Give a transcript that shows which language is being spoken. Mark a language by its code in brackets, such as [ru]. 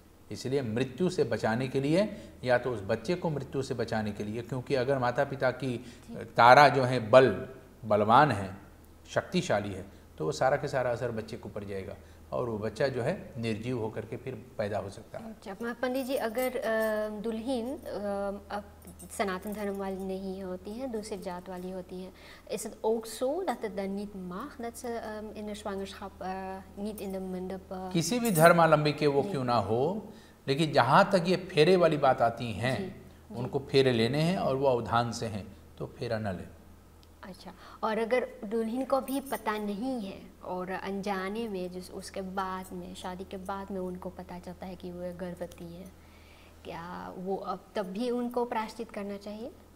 [hi] इसलिए मृत्यु से बचाने के लिए या तो उस बच्चे को मृत्यु से बचाने के लिए, क्योंकि अगर माता पिता की तारा जो है बलवान है, शक्तिशाली है, तो वो सारा के सारा असर बच्चे के ऊपर जाएगा और वो बच्चा जो है निर्जीव होकर के फिर पैदा हो सकता है। अच्छा पंडित जी, अगर दुल्हन सनातन धर्म वाली नहीं होती है, [nl] दूसरी जात वाली होती है, is het ook zo dat het dan niet mag dat ze in de zwangerschap niet in de mandap [hi] किसी भी धर्मावलंबी के वो क्यों ना हो, लेकिन जहाँ तक ये फेरे वाली बात आती हैं, उनको फेरे लेने हैं और वो अवधान से हैं तो फेरा न ले। अच्छा, और अगर दुल्हन को भी पता नहीं है और अनजाने में जिस उसके बाद में शादी के बाद में उनको पता चलता है कि वो गर्भवती है, क्या वो अब तब भी उनको प्रायश्चित करना चाहिए?